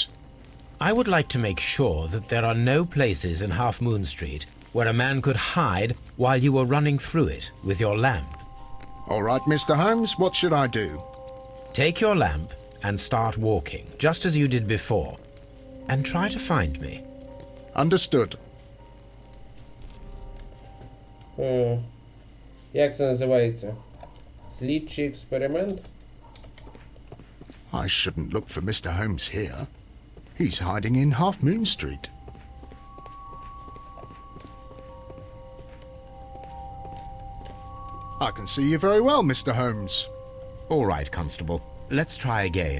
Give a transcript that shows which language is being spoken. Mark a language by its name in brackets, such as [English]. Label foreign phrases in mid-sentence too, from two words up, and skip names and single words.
[English] I would like to make sure that there are no places in Half Moon Street where a man could hide while you were running through it with your lamp. All right, Mr. Holmes, what should I do? Take your lamp and start walking, just as you did before, and try to find me. Understood. [Ukrainian] Як це називається? Слідчий експеримент? [English] I shouldn't look for Mr. Holmes here. He's hiding in Half Moon Street. I can see you very well, Mr. Holmes. All right, Constable. Let's try again.